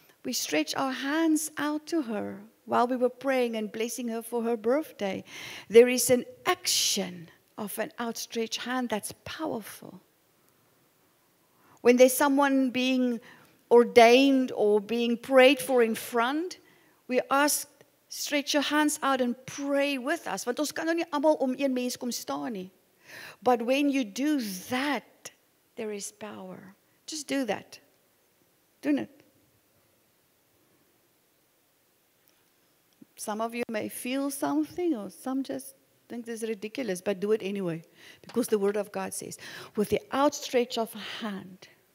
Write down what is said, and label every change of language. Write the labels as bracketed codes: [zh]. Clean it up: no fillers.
[en] We stretched our hands out to her while we were praying and blessing her for her birthday. There is an action of an outstretched hand that's powerful. When there's someone being ordained or being prayed for in front, we ask, stretch your hands out and pray with us. [af] Want ons kan nou nie almal om een mens kom staan nie. [en] But when you do that, there is power. Just do that. Do it. Some of you may feel something, or some just think this is ridiculous, but do it anyway. Because the Word of God says, with the outstretch of a hand.